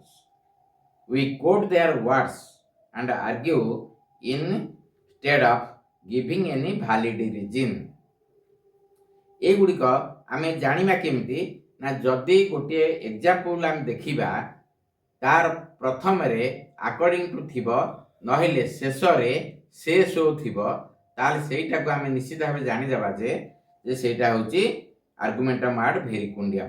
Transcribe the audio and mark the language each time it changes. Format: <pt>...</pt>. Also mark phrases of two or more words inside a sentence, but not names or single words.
<en>We quote their words and argue instead of giving any valid reason.</en> <or>ଏଗୁଡ଼ିକ ଆମେ ଜାଣିବା କେମିତି ନା ଯଦି ଗୋଟିଏ ଏକ୍ଜାମ୍ପଲ ଆମେ ଦେଖିବା ତାର ପ୍ରଥମରେ</or> <en>according to</en> <or>ଥିବ ନହେଲେ ଶେଷରେ ସେ ସୋ ଥିବ ତାହେଲେ ସେଇଟାକୁ ଆମେ ନିଶ୍ଚିତ ଭାବେ ଜାଣିଦେବା ଯେ ସେଇଟା ହେଉଛି</or> <la>argumentum ad verecundiam.</la>